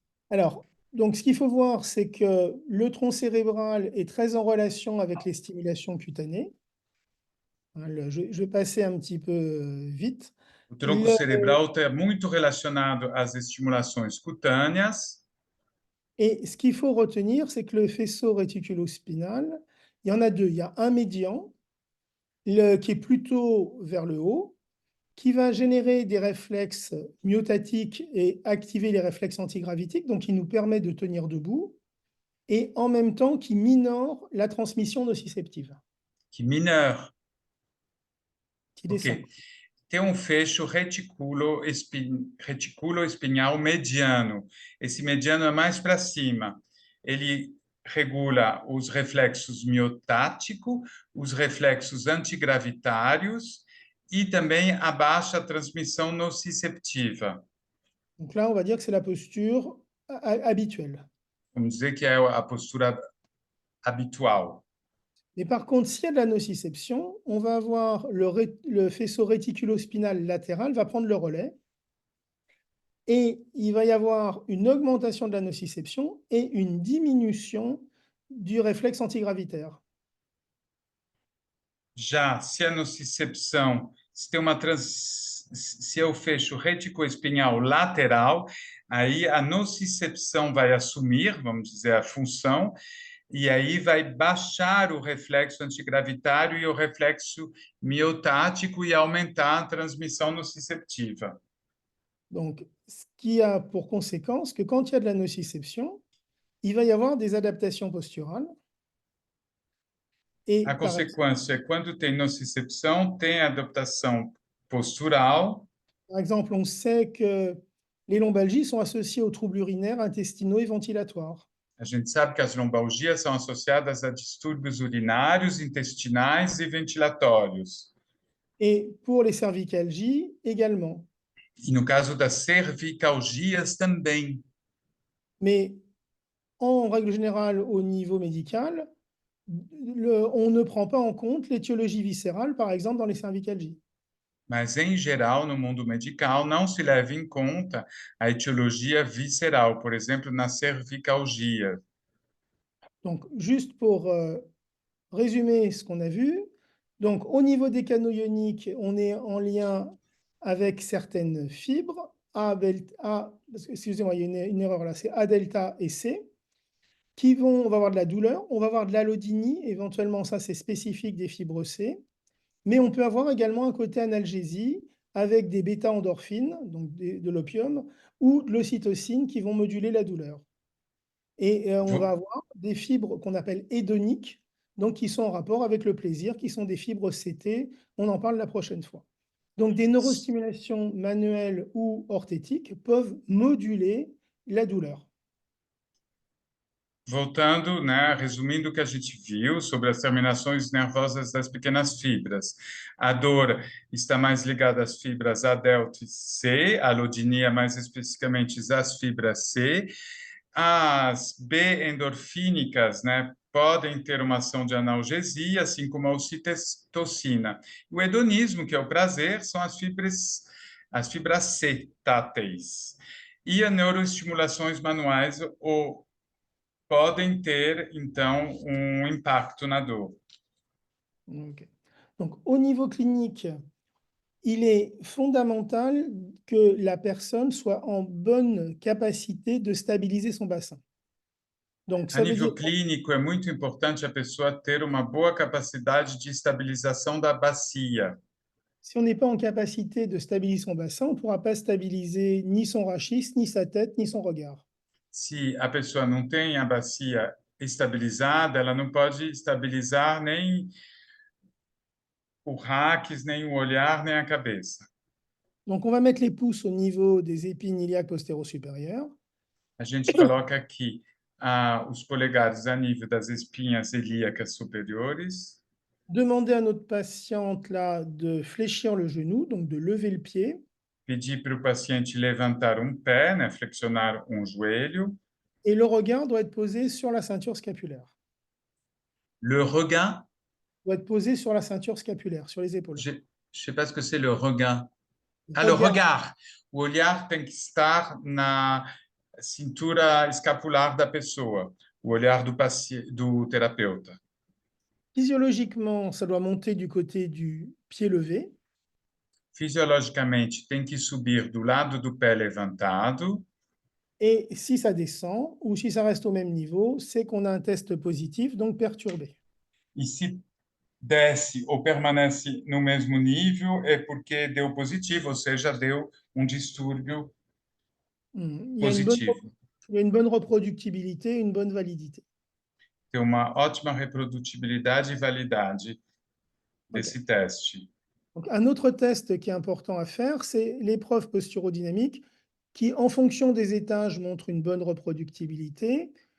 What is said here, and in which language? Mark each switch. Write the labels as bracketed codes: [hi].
[fr] Alors, donc, ce qu'il faut voir, c'est que le tronc cérébral est très en relation avec les stimulations cutanées. Je vais passer un petit peu vite. [pt] O tronco cerebral está muito relacionado às estimulações cutâneas. [fr] Et ce qu'il faut retenir, c'est que le faisceau réticulospinal, il y en a deux. Il y a un médian qui est plutôt vers le haut, qui va générer des réflexes myotatiques et activer les réflexes antigravitiques, donc qui nous permet de tenir debout, et en même temps qui minore la transmission nociceptive. Qui minore. Qui descend. [pt] Okay. Tem fecho reticulo espinhal mediano. Esse mediano é mais para cima. Ele regula os reflexos miotáticos, os reflexos antigravitários e também abaixa a transmissão nociceptiva. [fr] Donc là, on va dire que c'est la posture habituelle. [pt] Vamos dizer que é a postura habitual. [fr] Mais par contre, s'il y a de la nociception, on va avoir le faisceau réticulospinal latéral va prendre le relais et il va y avoir une augmentation de la nociception et une diminution du réflexe antigravitaire. [pt] Já se a nocicepção, se é o fecho reticoespinhal lateral, aí a nocicepção vai assumir, vamos dizer, a função, e aí vai baixar o reflexo antigravitário e o reflexo miotático e aumentar a transmissão nociceptiva. [fr] Donc, ce qui a pour conséquence que quand il y a de la nociception, il va y avoir des adaptations posturales. Et [pt] A consequência é quando tem nocicepção, tem adaptação postural. [fr] par exemple, on sait que les lombalgies sont associées aux troubles urinaires, intestinaux et ventilatoires. [pt] A gente sabe que as lombalgias são associadas a distúrbios urinários, intestinais e ventilatórios. [fr] Et pour les cervicalgies également. [pt] E no caso das cervicalgias também. [fr] Mais en règle générale, au niveau médical, on ne prend pas en compte l'étiologie viscérale, par exemple, dans les cervicalgies. [pt] Mas, em geral, no mundo medical, não se leva em conta a etiologia visceral, por exemplo, na cervicalgia. [fr] Donc, juste pour résumer ce qu'on a vu, donc au niveau des canaux ioniques, on est en lien avec certaines fibres, excusez-moi, il y a une erreur là, c'est A delta et C, on va avoir de la douleur, on va avoir de l'allodynie, éventuellement ça c'est spécifique des fibres C, mais on peut avoir également un côté analgésie avec des bêta-endorphines, donc de l'opium, ou de l'ocytocine qui vont moduler la douleur. Et on va avoir des fibres qu'on appelle hédoniques, donc qui sont en rapport avec le plaisir, qui sont des fibres CT, on en parle la prochaine fois. Donc des neurostimulations manuelles ou orthétiques peuvent moduler la douleur. [pt] Voltando, né, resumindo o que a gente viu sobre as terminações nervosas das pequenas fibras. A dor está mais ligada às fibras A, delta e C, a alodinia mais especificamente às fibras C. As B-endorfínicas, né, podem ter uma ação de analgesia, assim como a ocitocina. O hedonismo, que é o prazer, são as fibras C táteis. E as neuroestimulações manuais podem ter, então, impacto na dor. Okay. [fr] Donc, au niveau clinique, il est fondamental que la personne soit en bonne capacité de stabiliser son bassin. Donc, [pt] A nível clínico, é muito importante a pessoa ter uma boa capacidade de estabilização da bacia. [fr] Si on n'est pas en capacité de stabiliser son bassin, on ne pourra pas stabiliser ni son rachis, ni sa tête, ni son regard. [pt] Se a pessoa não tem a bacia estabilizada, ela não pode estabilizar nem o raquis, nem o olhar, nem a cabeça. [fr] Donc, on va mettre les pouces au niveau des épines iliaques postéro-supérieures. [pt] A gente coloca aqui os polegares a nível das espinhas ilíacas superiores. [fr] Demander à notre patiente là de fléchir le genou, donc de lever le pied. [pt] Pedir para o paciente levantar pé, né, flexionar joelho. [fr] Et le regard doit être posé sur la ceinture scapulaire. Le regard doit être posé sur la ceinture scapulaire, sur les épaules. Je ne sais pas ce que c'est le regard. Ah, le regard. [pt] O olhar tem que estar na cintura escapular da pessoa, o olhar do terapeuta. [fr] Physiologiquement, ça doit monter du côté du pied levé. [pt] Fisiologicamente, tem que subir do lado do pé levantado. [fr] Et si ça descend, ou si ça reste au même niveau, c'est qu'on a un test positif, donc perturbé. [pt] E se desce ou permanece no mesmo nível, é porque deu positivo, ou seja, deu distúrbio positivo. [fr] Il y a une bonne reproductibilité, une bonne validité. [pt] Tem uma ótima reprodutibilidade e validade desse teste. [fr] Donc, un autre test qui est important à faire, c'est l'épreuve posturodynamique qui, en fonction des étages, montre une bonne reproductibilité.